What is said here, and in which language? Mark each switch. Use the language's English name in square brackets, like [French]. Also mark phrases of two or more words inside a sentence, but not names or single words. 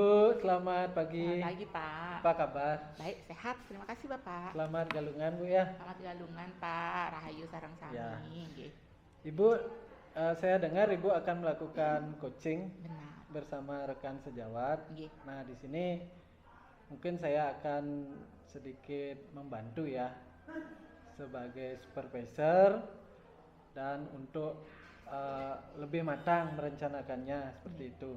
[Indonesian] selamat pagi. Selamat pagi, Pak. Apa kabar? Baik, sehat. Terima kasih, Bapak. Selamat galungan, Bu ya. Selamat galungan, Pak. [Balinese] Rahayu sareng [Indonesian] Ya. [Balinese] sami. Nggih. [Indonesian] Ibu, saya dengar Ibu akan melakukan coaching Benar. bersama rekan sejawat. Nggih. Nah, di sini mungkin saya akan sedikit membantu ya sebagai supervisor dan untuk lebih matang merencanakannya seperti itu.